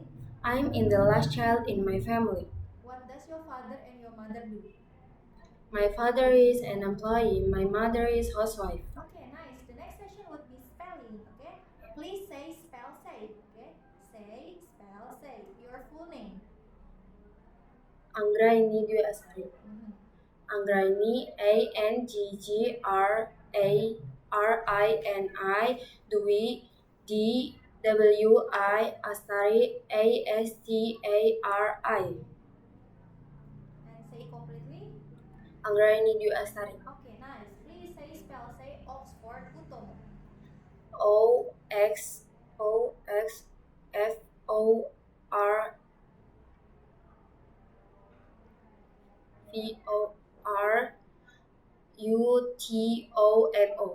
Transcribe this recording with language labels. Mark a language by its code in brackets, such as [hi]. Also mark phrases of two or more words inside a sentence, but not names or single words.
[en] I'm in the last child in my family. What does your father and your mother do? My father is an employee. My mother is housewife. Okay, nice. The next session would be spelling, okay? Please say, spell, say, okay? Say, spell, say. Your full name. Anggraini Dwi Astari. Anggraini Anggrini Dwi DWI Astari Astari. And say completely. Anggraini Dwi Astari. Okay, nice. Please say, spell, say Oxford Utomo. OXFORUTOMO.